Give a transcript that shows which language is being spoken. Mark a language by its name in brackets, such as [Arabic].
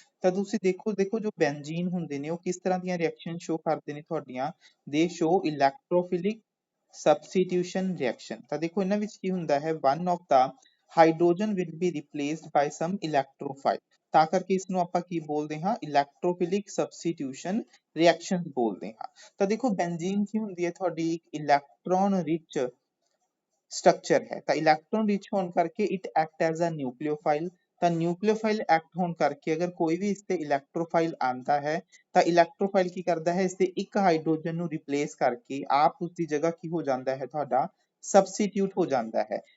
[Punjabi] ਤਾਂ ਤੁਸੀਂ ਦੇਖੋ ਜੋ ਬੈਂਜ਼ੀਨ ਹੁੰਦੇ ਨੇ ਉਹ ਕਿਸ ਤਰ੍ਹਾਂ ਦੀਆਂ ਰਿਐਕਸ਼ਨ ਸ਼ੋ ਕਰਦੇ ਨੇ ਤੁਹਾਡੀਆਂ ਦੇ ਸ਼ੋ ਇਲੈਕਟ੍ਰੋਫਿਲਿਕ substitution reaction। ਤਾਂ ਦੇਖੋ ਇਹਨਾਂ ਵਿੱਚ ਕੀ ਹੁੰਦਾ ਹੈ [English] one of the hydrogen will be replaced by some electrophile। [Punjabi] ਤਾਂ ਕਰਕੇ ਇਸ ਨੂੰ ਆਪਾਂ ਕੀ ਬੋਲਦੇ ਹਾਂ ਇਲੈਕਟ੍ਰੋਫਿਲਿਕ ਸਬਸਟੀਟਿਊਸ਼ਨ ਰਿਐਕਸ਼ਨ ਬੋਲਦੇ ਹਾਂ। ਤਾਂ ਦੇਖੋ ਬੈਂਜ਼ੀਨ ਕੀ ਹੁੰਦੀ ਹੈ ਤੁਹਾਡੀ ਇੱਕ ਇਲੈਕਟ੍ਰੋਨ ਰਿਚ ਸਟਰਕਚਰ ਹੈ। ਤਾਂ ਇਲੈਕਟ੍ਰੋਨ ਰਿਚ ਹੋਣ ਕਰਕੇ [English] It act as a nucleophile. [Punjabi] ਤਾਂ ਨਿਊਕਲੀਓਫਾਈਲ ਐਕਟ ਹੋਣ ਕਰਕੇ ਅਗਰ ਕੋਈ ਵੀ ਇਸ ਤੇ ਇਲੈਕਟ੍ਰੋਫਾਈਲ ਆਂਦਾ ਹੈ ਤਾਂ ਇਲੈਕਟ੍ਰੋਫਾਈਲ ਕੀ ਕਰਦਾ ਹੈ ਇਸ ਤੇ ਇੱਕ ਹਾਈਡਰੋਜਨ ਨੂੰ ਰਿਪਲੇਸ ਕਰਕੇ ਆਪ ਉਸ ਦੀ ਜਗ੍ਹਾ ਕੀ ਹੋ ਜਾਂਦਾ ਹੈ ਤੁਹਾਡਾ ਸਬਸਟੀਟਿਊਟ ਹੋ ਜਾਂਦਾ ਹੈ।